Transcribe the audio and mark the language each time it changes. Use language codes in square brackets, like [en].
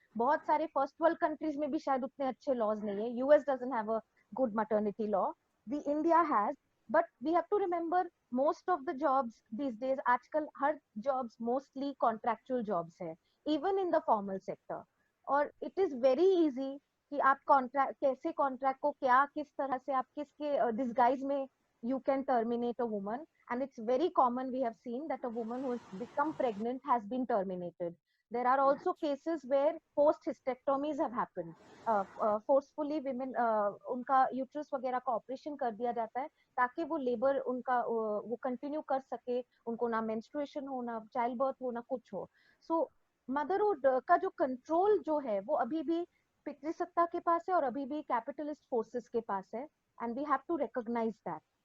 [hi] बहुत सारे first world countries में भी शायद उतने अच्छे लॉज नहीं है. [en] US doesn't have a good maternity law, we India has, but we have to remember most of the jobs these days, [hi] आजकल हर [en] Jobs mostly contractual jobs है, even in the formal sector. [hi] और [en] it is very easy [hi] कि आप contract कैसे, contract को क्या किस तरह से आप किसके डिस्गाइज में [en] you can terminate a woman, and it's very common, we have seen that a woman who has become pregnant has been terminated. There are also cases where post hysterectomies have happened, forcefully women [hi] उनका uterus वगैरह का operation कर दिया जाता है ताकि वो labour उनका वो कंटिन्यू कर सके, उनको ना मेंस्ट्रुएशन हो, ना चाइल्ड बर्थ हो, ना कुछ हो. सो मदरहुड का जो कंट्रोल जो है वो अभी भी पितृसत्ता के पास है और अभी भी कैपिटलिस्ट फोर्सेस के पास है, [en] And we have to recognise that.